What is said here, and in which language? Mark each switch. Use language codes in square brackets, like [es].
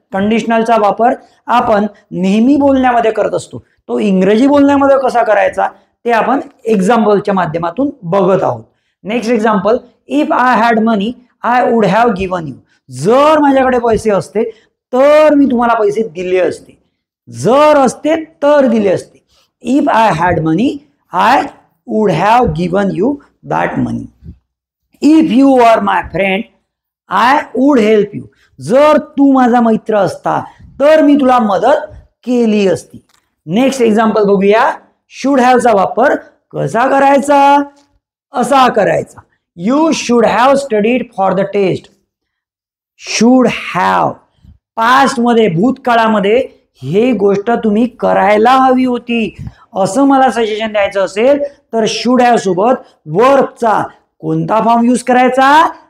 [mr] कंडिशनलचा वापर आपण नेहमी बोलण्यामध्ये करत असतो. तो इंग्रजी बोलण्यामध्ये कसा करायचा ते आपण एक्झाम्पलच्या माध्यमातून बघत आहोत. [en] Next example, if I had money I would have given you. [mr] जर माझ्याकडे पैसे असते तर मी तुम्हाला पैसे दिले असते. जर असते तर दिले असते. [en] If I had money I would have given you that money. If you were my friend, I would help you. [mr] जर तू माझा मित्र असता तर मी तुला मदत केली असती. नेक्स्ट एक्झाम्पल बघूया. शुड हॅव चा वापर कसा करायचा? असा करायचा. [en] You should have studied for the test. [mr] Should have past मध्ये, भूतकाळामध्ये ही गोष्ट तुम्ही करायला हवी होती असं मला सजेशन द्यायचं असेल तर शुड हॅव सोबत वर्बचा कोणता फॉर्म यूज करायचा?